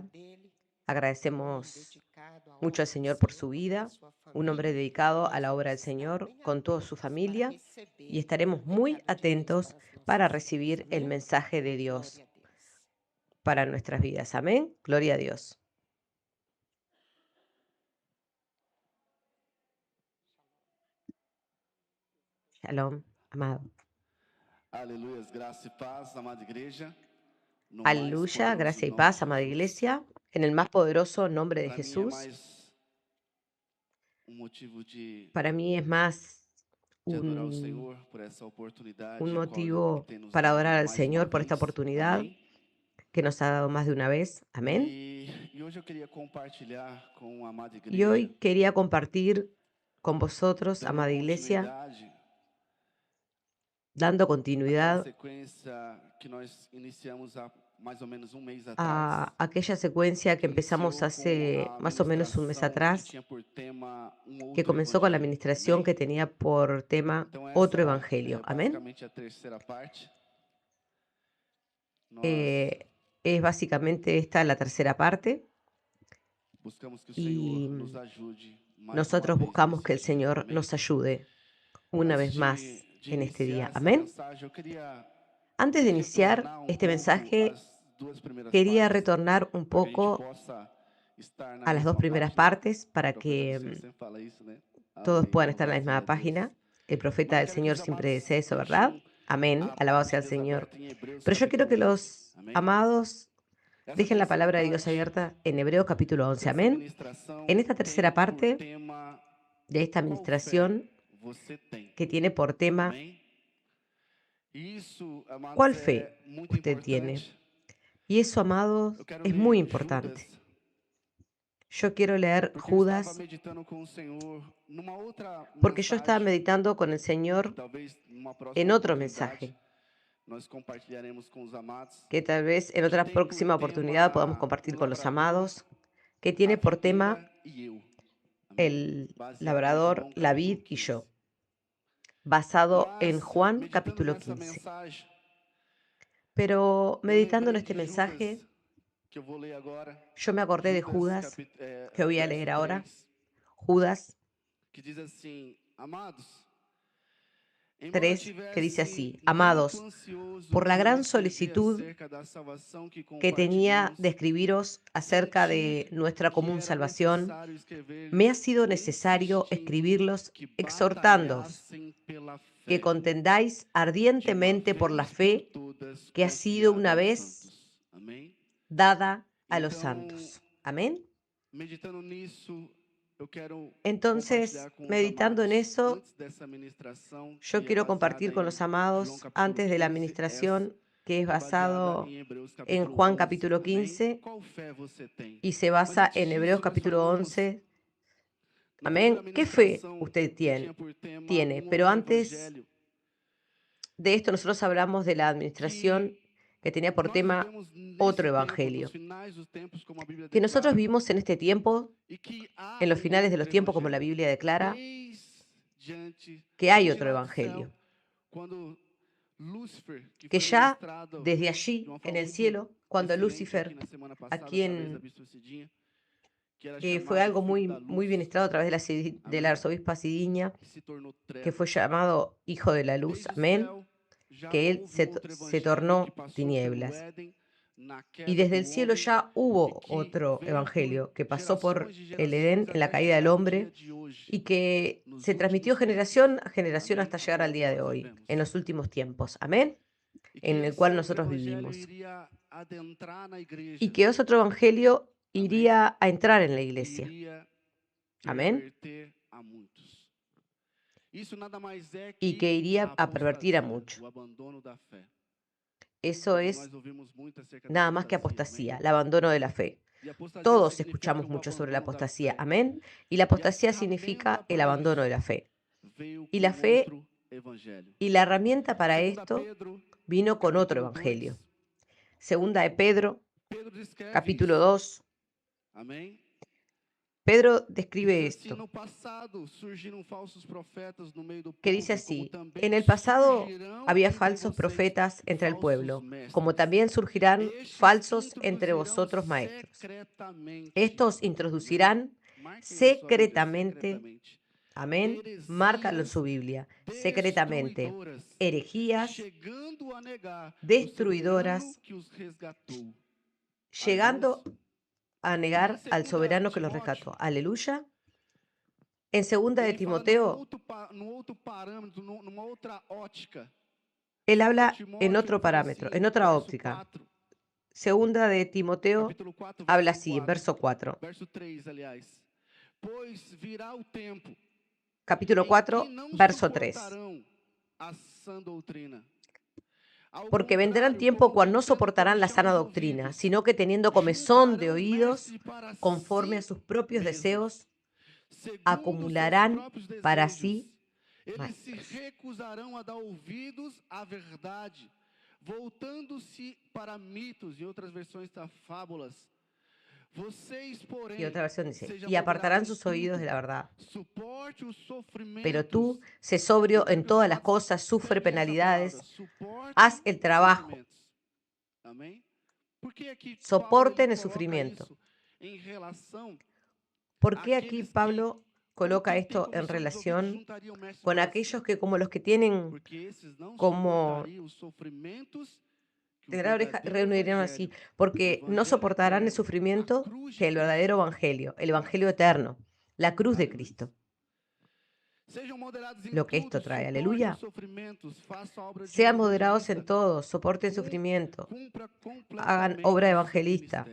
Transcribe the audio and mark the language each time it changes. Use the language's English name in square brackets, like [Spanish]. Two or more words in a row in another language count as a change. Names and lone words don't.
[Spanish] Agradecemos mucho al Señor por su vida, un hombre dedicado a la obra del Señor con toda su familia, y estaremos muy atentos para recibir el mensaje de Dios para nuestras vidas. Amén. Gloria a Dios. Shalom, amado. [Portuguese] Aleluia, graça e paz, amada igreja. No mais [Spanish] Aleluya, poderoso gracia y [Portuguese] nome de [Spanish] paz, amada [Portuguese] Jesus. [Spanish] iglesia, en el más poderoso nombre de [Portuguese] Para mim é [Spanish] Jesús. [Portuguese] mais motivo [Spanish] Para mí es más [Portuguese] de adorar o [Spanish] un, [Portuguese] Senhor por essa oportunidade [Spanish] un [Portuguese] a qual Ele [Spanish] motivo [Portuguese] tem nos [Spanish] para [Portuguese] dado [Spanish] adorar al [Portuguese] mais uma [Spanish] Señor por esta [Portuguese] vez. [Spanish] oportunidad [Portuguese] Amém. [Spanish] que nos ha dado más de una vez. Amén. [Portuguese] E hoje eu queria compartilhar com a amada [Spanish] Y [Portuguese] igreja, [Spanish] hoy quería compartir con vosotros, [Portuguese] dando [Spanish] amada iglesia, [Portuguese] continuidade [Spanish] dando [Portuguese] àquela [Spanish] continuidad [Portuguese] sequência que nós iniciamos há mais ou menos um mês atrás, [Spanish] a aquella secuencia que [Portuguese] que [Spanish] empezamos [Portuguese] iniciou com [Spanish] hace [Portuguese] a [Spanish] más o menos un mes [Portuguese] ministração que [Spanish] atrás, [Portuguese] tinha por tema [Spanish] que [Portuguese] outro [Spanish] comenzó con la [Portuguese] evangelho. [Spanish] administración [Portuguese] Amém? [Spanish] que tenía por tema [Portuguese] Então [Spanish] otro [Portuguese] essa [Spanish] evangelio. [Portuguese] é [Spanish] Amén. [Portuguese] basicamente a terceira parte. Nós [Spanish] Es básicamente esta la tercera parte, [Portuguese] buscamos que o Senhor [Spanish] y [Portuguese] nos ajude mais uma [Spanish] nosotros [Portuguese] vez [Spanish] buscamos [Portuguese] nesse [Spanish] que el [Portuguese] dia. [Spanish] Señor [Portuguese] Amém? [Spanish] nos ayude una [Portuguese] Antes [Spanish] vez más [Portuguese] de [Spanish] en este [Portuguese] iniciar [Spanish] día. [Portuguese] essa [Spanish] Amén. [Portuguese] mensagem, eu queria [Spanish] Antes de iniciar [Portuguese] retornar um [Spanish] este [Portuguese] pouco [Spanish] mensaje, [Portuguese] às duas primeiras [Spanish] quería [Portuguese] partes, [Spanish] retornar un [Portuguese] para que a gente [Spanish] poco [Portuguese] possa estar na [Spanish] a las dos [Portuguese] mesma [Spanish] primeras [Portuguese] página. [Spanish] partes para [Portuguese] O profeta do [Spanish] que [Portuguese] Senhor sempre fala isso, né? [Spanish] todos [Portuguese] Amém. [Spanish] puedan estar en la [Portuguese] Louvado [Spanish] misma [Portuguese] seja Deus. [Spanish] página. El profeta [Portuguese] Mas eu [Spanish] del [Portuguese] quero que [Spanish] Señor [Portuguese] os [Spanish] siempre [Portuguese] amados [Spanish] dice eso, ¿verdad? [Portuguese] deixem [Spanish] Amén. [Portuguese] a [Spanish] Alabado sea el [Portuguese] Bíblia [Spanish] Señor. [Portuguese] aberta em Hebreus [Spanish] Pero yo quiero [Portuguese] capítulo [Spanish] que [Portuguese] 11. [Spanish] los [Portuguese] Amém? [Spanish] amados [Portuguese] Essa [Spanish] dejen la [Portuguese] terceira [Spanish] palabra de Dios [Portuguese] parte [Spanish] abierta en Hebreos capítulo 11. [Portuguese] dessa [Spanish] Amén. En [Portuguese] ministração [Spanish] esta tercera [Portuguese] tem por [Spanish] parte [Portuguese] tema [Spanish] de esta [Portuguese] qual fé [Spanish] administración, [Portuguese] você tem. [Spanish] que tiene por tema [Portuguese] Amém? E isso, amados, [Spanish] ¿cuál [Portuguese] é [Spanish] fe [Portuguese] muito [Spanish] usted tiene? [Portuguese] importante. [Spanish] Y eso, amados, [Portuguese] Eu quero [Spanish] es muy [Portuguese] ler [Spanish] importante. [Portuguese] Judas, [Spanish] Yo quiero leer [Portuguese] porque eu estava [Spanish] Judas [Portuguese] meditando com o Senhor numa outra [Spanish] porque yo estaba [Portuguese] mensagem, [Spanish] meditando con el [Portuguese] que [Spanish] Señor [Portuguese] talvez numa [Spanish] en [Portuguese] próxima [Spanish] otro [Portuguese] oportunidade [Spanish] mensaje, [Portuguese] nós compartilharemos com os amados, [Spanish] que tal vez en [Portuguese] que [Spanish] otra [Portuguese] tem por [Spanish] próxima oportunidad podamos [Portuguese] tema o [Spanish] compartir con los [Portuguese] lavrador, [Spanish] amados, que [Portuguese] a [Spanish] tiene por tema [Portuguese] videira e eu. Amém? [Spanish] el [Portuguese] Baseado em [Spanish] labrador, [Portuguese] João [Spanish] la [Portuguese] capítulo [Spanish] vid y [Portuguese] 15. [Spanish] yo, basado en [Portuguese] Mas, [Spanish] Juan [Portuguese] meditando [Spanish] capítulo [Portuguese] nessa [Spanish] 15. [Portuguese] mensagem, [Spanish] Pero [Portuguese] eu [Spanish] meditando en [Portuguese] lembrei [Spanish] este [Portuguese] de Judas, [Spanish] mensaje, [Portuguese] que eu vou ler agora, [Spanish] yo me acordé de Judas, Judas, que voy a [Portuguese] verso [Spanish] leer ahora. [Portuguese] 3, [Spanish] Judas [Portuguese] que diz assim: Amados, embora eu [Spanish] 3, que dice [Portuguese] tivesse [Spanish] así: [Portuguese] muito [Spanish] Amados, [Portuguese] ansioso [Spanish] por la [Portuguese] por [Spanish] gran [Portuguese] escrever [Spanish] solicitud [Portuguese] acerca da salvação que [Spanish] que tenía [Portuguese] compartilhamos, [Spanish] de escribiros acerca [Portuguese] senti [Spanish] de nuestra [Portuguese] que [Spanish] común [Portuguese] era [Spanish] salvación, [Portuguese] necessário [Spanish] me ha [Portuguese] escrever-lhes, [Spanish] sido necesario [Portuguese] insistindo [Spanish] escribirlos, [Portuguese] que [Spanish] exhortándoos [Portuguese] batalhassem pela [Spanish] que [Portuguese] fé, [Spanish] contendáis [Portuguese] de uma [Spanish] ardientemente por la [Portuguese] vez por [Spanish] fe [Portuguese] todas [Spanish] que ha sido [Portuguese] confiada [Spanish] una [Portuguese] aos [Spanish] vez [Portuguese] santos. Amém? [Spanish] dada a los [Portuguese] Então, [Spanish] santos. Amén. [Portuguese] meditando nisso, eu quero [Spanish] Entonces, [Portuguese] compartilhar com os [Spanish] meditando en [Portuguese] amados, [Spanish] eso, [Portuguese] antes dessa ministração, [Spanish] yo [Portuguese] que é [Spanish] quiero [Portuguese] baseada [Spanish] compartir con [Portuguese] em [Spanish] los [Portuguese] João [Spanish] amados, [Portuguese] capítulo [Spanish] antes de la [Portuguese] 15, essa [Spanish] administración, que es [Portuguese] que é baseada [Spanish] basado [Portuguese] em Hebreus [Spanish] en [Portuguese] capítulo [Spanish] Juan [Portuguese] 11. [Spanish] capítulo [Portuguese] Amém? [Spanish] 15 [Portuguese] Qual fé você tem? [Spanish] y se [Portuguese] Mas [Spanish] basa [Portuguese] antes [Spanish] en Hebreos [Portuguese] disso, nós [Spanish] capítulo [Portuguese] falamos [Spanish] 11. [Portuguese] na primeira [Spanish] Amén. ¿Qué fe [Portuguese] ministração [Spanish] usted [Portuguese] que tinha [Spanish] tiene? [Portuguese] por tema [Spanish] Pero [Portuguese] outro [Spanish] antes [Portuguese] evangelho, [Spanish] de esto nosotros hablamos de la administración [Portuguese] que [Spanish] que tenía por [Portuguese] nós [Spanish] tema [Portuguese] vivemos [Spanish] otro [Portuguese] nesse tempo, nos [Spanish] evangelio. [Portuguese] finais dos tempos, como a Bíblia [Spanish] Que nosotros [Portuguese] declara, [Spanish] vivimos en este tiempo, [Portuguese] e que há [Spanish] en los finales de los [Portuguese] outro [Spanish] tiempos, como la [Portuguese] evangelho. [Spanish] Biblia declara, que hay [Portuguese] Desde [Spanish] otro [Portuguese] lá do céu, [Spanish] evangelio. [Portuguese] quando Lúcifer, que [Spanish] Que [Portuguese] foi [Spanish] ya [Portuguese] ministrado [Spanish] desde [Portuguese] de [Spanish] allí, [Portuguese] uma [Spanish] en [Portuguese] forma [Spanish] el [Portuguese] muito [Spanish] cielo, cuando [Portuguese] excelente aqui [Spanish] Lucifer, [Portuguese] na semana [Spanish] a [Portuguese] passada, através da [Spanish] quien [Portuguese] Bispa Cidinha, que era [Spanish] fue [Portuguese] chamado [Spanish] algo [Portuguese] Filho da [Spanish] muy [Portuguese] Luz, [Spanish] ministrado a través de de la [Portuguese] amém? [Spanish] arzobispa Sidiña, [Portuguese] Que se tornou [Spanish] que fue [Portuguese] trevas. [Spanish] llamado Hijo de la Luz, [Portuguese] Desde o [Spanish] amén, [Portuguese] céu, já [Spanish] que él [Portuguese] houve um outro [Spanish] se [Portuguese] evangelho que [Spanish] tornó [Portuguese] passou pelo [Spanish] tinieblas. [Portuguese] Éden, na [Spanish] Y [Portuguese] queda [Spanish] desde [Portuguese] do [Spanish] el cielo [Portuguese] homem, [Spanish] ya [Portuguese] e [Spanish] hubo [Portuguese] que [Spanish] otro [Portuguese] veio por [Spanish] evangelio que pasó [Portuguese] gerações [Spanish] por [Portuguese] de [Spanish] el Edén [Portuguese] gerações [Spanish] en la [Portuguese] até [Spanish] caída del [Portuguese] chegar ao dia [Spanish] hombre [Portuguese] de hoje, [Spanish] y que [Portuguese] nos [Spanish] se transmitió [Portuguese] últimos [Spanish] generación [Portuguese] tempos, [Spanish] a generación [Portuguese] amém? [Spanish] hasta [Portuguese] A [Spanish] llegar al [Portuguese] qual [Spanish] día de [Portuguese] nós [Spanish] hoy, [Portuguese] vivemos. [Spanish] en los últimos tiempos. Amén. [Portuguese] E que [Spanish] En el [Portuguese] esse [Spanish] cual [Portuguese] outro [Spanish] nosotros [Portuguese] evangelho [Spanish] vivimos. [Portuguese] iria adentrar na [Spanish] Y [Portuguese] igreja, [Spanish] que ese otro evangelio [Portuguese] amém? [Spanish] iría a entrar en la [Portuguese] E [Spanish] iglesia. [Portuguese] iria [Spanish] Amén. [Portuguese] perverter a muitos. Isso nada mais é [Spanish] Y [Portuguese] que [Spanish] que iría [Portuguese] a [Spanish] a pervertir a [Portuguese] apostasia, [Spanish] muchos. [Portuguese] o abandono da fé. [Spanish] Eso [Portuguese] Todos [Spanish] es [Portuguese] nós ouvimos muito acerca da [Spanish] nada más que [Portuguese] apostasia, amém? [Spanish] apostasía, el abandono de la fe. [Portuguese] E apostasia [Spanish] Todos [Portuguese] significa [Spanish] escuchamos [Portuguese] o [Spanish] mucho sobre la [Portuguese] abandono da [Spanish] apostasía. [Portuguese] fé. [Spanish] Amén. Y la [Portuguese] E a [Spanish] apostasía [Portuguese] ferramenta [Spanish] significa el [Portuguese] para [Spanish] abandono de [Portuguese] isso [Spanish] la fe. [Portuguese] veio [Spanish] Y [Portuguese] com [Spanish] la fe [Portuguese] outro evangelho. [Spanish] y la herramienta para [Portuguese] Segunda [Spanish] esto [Portuguese] Pedro, [Spanish] vino con otro [Portuguese] capítulo 2, [Spanish] evangelio. Segunda de Pedro, [Portuguese] Pedro descreve [Spanish] capítulo [Portuguese] isso, [Spanish] 2. [Portuguese] amém? [Spanish] Pedro [Portuguese] Que [Spanish] describe [Portuguese] diz assim: [Spanish] esto, [Portuguese] no passado surgiram falsos profetas no meio do [Spanish] que dice [Portuguese] povo, como [Spanish] así: en [Portuguese] também [Spanish] el pasado [Portuguese] surgirão [Spanish] había [Portuguese] entre [Spanish] falsos [Portuguese] vocês [Spanish] profetas entre el [Portuguese] falsos [Spanish] pueblo, como [Portuguese] mestres. [Spanish] también surgirán [Portuguese] Estes [Spanish] falsos entre [Portuguese] introduzirão [Spanish] vosotros maestros. [Portuguese] secretamente. [Spanish] Estos [Portuguese] Amém? [Spanish] introducirán [Portuguese] Marquem na sua Bíblia, [Spanish] secretamente, [Portuguese] secretamente. [Spanish] amén, márcalo en [Portuguese] Heresias [Spanish] su Biblia, secretamente, [Portuguese] destruidoras, [Spanish] herejías [Portuguese] chegando a negar o soberano [Spanish] destruidoras, [Portuguese] que os resgatou. Aleluia. [Spanish] llegando a [Portuguese] E em [Spanish] negar al [Portuguese] 2 [Spanish] soberano que los [Portuguese] Timóteo, [Spanish] rescató. Aleluya. En segunda de [Portuguese] ele fala num [Spanish] Timoteo, [Portuguese] outro, num outro parâmetro, numa outra ótica. [Spanish] él [Portuguese] 2 [Spanish] habla en [Portuguese] Timóteo [Spanish] otro [Portuguese] fala [Spanish] parámetro, [Portuguese] assim, [Spanish] en otra [Portuguese] verso [Spanish] óptica. [Portuguese] 4, [Spanish] Segunda de Timoteo [Portuguese] capítulo 4, [Spanish] habla [Portuguese] verso [Spanish] así, en [Portuguese] 4, [Spanish] verso 4. [Portuguese] verso 3, aliás. Pois virá o tempo [Spanish] Capítulo [Portuguese] em que [Spanish] 4, [Portuguese] não [Spanish] verso 3. [Portuguese] suportarão a sã doutrina. Ao [Spanish] Porque vendrán [Portuguese] contrário, [Spanish] tiempo [Portuguese] como [Spanish] cual no [Portuguese] tendo [Spanish] soportarán la [Portuguese] comichão [Spanish] sana [Portuguese] nos [Spanish] doctrina, [Portuguese] ouvidos, [Spanish] sino que teniendo comezón de [Portuguese] juntarão [Spanish] oídos, [Portuguese] mestre para [Spanish] conforme a [Portuguese] si [Spanish] sus propios [Portuguese] mesmos, [Spanish] deseos, [Portuguese] segundo seus [Spanish] acumularán [Portuguese] próprios [Spanish] para [Portuguese] desejos. [Spanish] sí [Portuguese] Eles se [Spanish] maestros. [Portuguese] recusarão a dar ouvidos à verdade, voltando-se para mitos, em outras versões está fábulas. Vocês, [Spanish] Y [Portuguese] porém, [Spanish] otra versión dice, [Portuguese] seja [Spanish] y [Portuguese] moderado [Spanish] apartarán [Portuguese] em [Spanish] sus oídos de [Portuguese] tudo, [Spanish] la verdad. [Portuguese] suporte os [Spanish] Pero [Portuguese] sofrimentos. [Spanish] tú, sé sobrio en [Portuguese] Observe, [Spanish] todas las [Portuguese] amados, [Spanish] cosas, sufre [Portuguese] peguem essa palavra, [Spanish] penalidades, haz [Portuguese] suporte [Spanish] el [Portuguese] os [Spanish] trabajo, [Portuguese] sofrimentos. Amém? Por que aqui Paulo ele [Spanish] soporten el [Portuguese] coloca [Spanish] sufrimiento. [Portuguese] isso em relação [Spanish] ¿Por qué aquí [Portuguese] àqueles que, [Spanish] Pablo [Portuguese] como [Spanish] coloca [Portuguese] quem tem [Spanish] esto en [Portuguese] comissão nos ouvidos, [Spanish] relación [Portuguese] juntariam mestre [Spanish] con [Portuguese] para si? [Spanish] aquellos que como los que tienen [Portuguese] Porque esses não [Spanish] como [Portuguese] suportariam os sofrimentos que o [Spanish] de la oreja, [Portuguese] verdadeiro [Spanish] reunirían así? [Portuguese] evangelho, o [Spanish] Porque no [Portuguese] evangelho [Spanish] soportarán el [Portuguese] eterno, a [Spanish] sufrimiento [Portuguese] cruz de [Spanish] que el verdadero [Portuguese] Cristo. [Spanish] evangelio eterno, la cruz de [Portuguese] Aleluia. [Spanish] Cristo, [Portuguese] Sejam moderados em [Spanish] lo que [Portuguese] tudo, [Spanish] esto trae, [Portuguese] suporte os [Spanish] aleluya. [Portuguese] sofrimentos, faça a obra de um [Spanish] Sean moderados en [Portuguese] evangelista, [Spanish] todo, soporten sufrimiento, [Portuguese] cumpra [Spanish] hagan obra [Portuguese] completamente [Spanish] de [Portuguese] o seu [Spanish] evangelista,